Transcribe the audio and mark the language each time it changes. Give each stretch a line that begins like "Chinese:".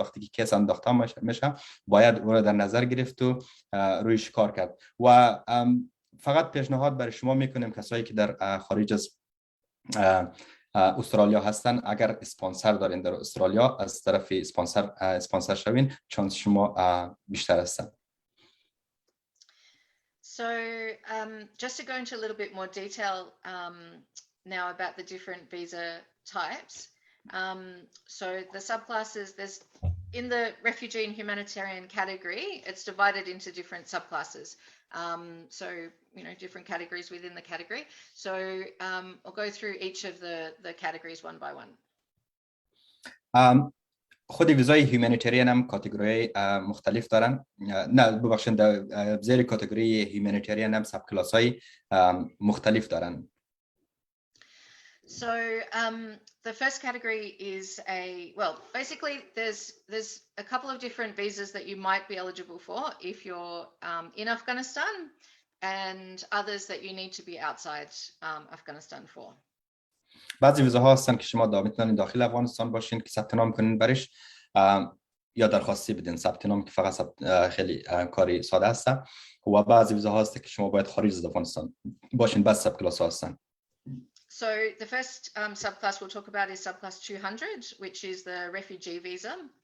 Persian: وقتی که کیس انداخته میشه باید او را در نظر گرفت و رویش کار کرد و فقط پیشنهاد برای شما میکنیم کسایی که در خارج از استرالیا هستن، اگر اسپانسر دارین در استرالیا از طرف اسپانسر شوین، چانس شما بیشتر هستن.
English: So just to go into a little bit more detail now about the different visa types. So the subclasses, there's in the refugee and humanitarian category, it's divided into different subclasses. So, you know, different categories within the category. So I'll go through each of the categories one by one.
Persian: خود ویزای هیومانیتریان هم کاتگوری مختلف دارن. نه ببخشید، زیر کاتگوری هیومانیتریان هم سب کلاس های مختلف دارن.
English: So the first category is basically there's a couple of different visas that you might be eligible for if you're in Afghanistan, and others that you need to be outside Afghanistan for.
Persian: بعضی ویزاها هستن که شما میتونید داخل افغانستان باشین که ثبت نام کنین برش، یا درخواستی بدین ثبت نام که فقط خیلی کاری ساده است، و بعضی ویزاها هست که شما باید خارج از افغانستان باشین. بس سب کلاس ها هستن.
English: So the first subclass we'll talk about is subclass 200, which is the refugee visa.